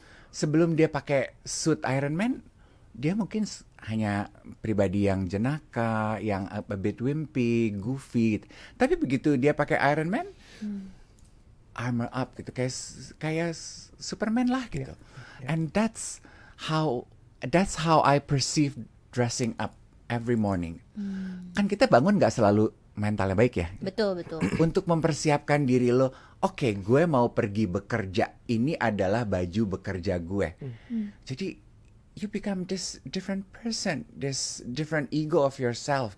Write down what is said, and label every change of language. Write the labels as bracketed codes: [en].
[id] Sebelum dia pakai suit Iron Man, dia mungkin hanya pribadi yang jenaka, yang [en] a bit wimpy, goofy. [id] Tapi begitu dia pakai Iron Man, [en] armor up [id] gitu, kayak Superman lah gitu. [en] And that's how I perceive dressing up every morning. [id] Kan kita bangun nggak selalu mentalnya baik ya. Betul, betul. Untuk mempersiapkan diri lo, oke, gue mau pergi bekerja. Ini adalah baju bekerja gue. Jadi [en] you become this different person, this different ego of yourself.